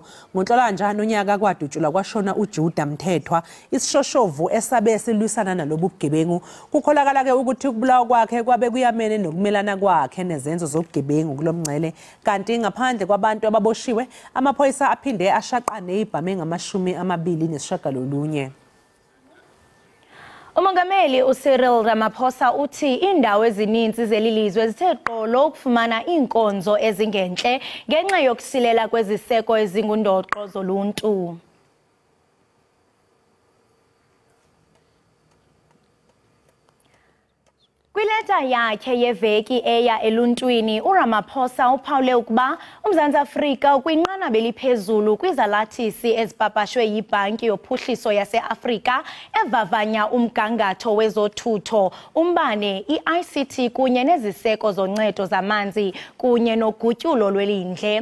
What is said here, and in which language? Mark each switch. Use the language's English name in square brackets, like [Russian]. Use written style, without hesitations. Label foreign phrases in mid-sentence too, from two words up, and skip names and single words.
[Zulu] NgoNhlolanja nonyaka kwadutshulwa kwashona uJuda Mthethwa, isishoshovu esabe silwisana nalobu bugebengu. Kukholakala ke ukuthi ukubulawa kwakhe kwabe kuyamene nokumelana kwakhe nezenzo zobugebengu kulomngcele. Kanti ngaphandle kwabantu ababoshiwe, amaphoyisa aphinde ashaqane ibhame ngama-20 nesishagalolunye. [Xhosa] Umongameli uCyril Ramaphosa uthi indawo ezininzi zelilizwe zithe qolo ukufumana inkonzo ezingenhle ngenxa yokusilela kweziseko ezingundoqo zoluntu. Kwileta yakhe yeveki eya eluntwini, uRamaphosa uphawule ukuba uMzantsi Afrika ukwinqanaba eliphezulu kwizalathisi ezipapashwe yiBhanki yoPhuhliso yase-Afrika evavanya umgangatho wezothutho, umbane, i-ICT kunye neziseko zoncedo zamanzi kunye nogutyulo lwelindle.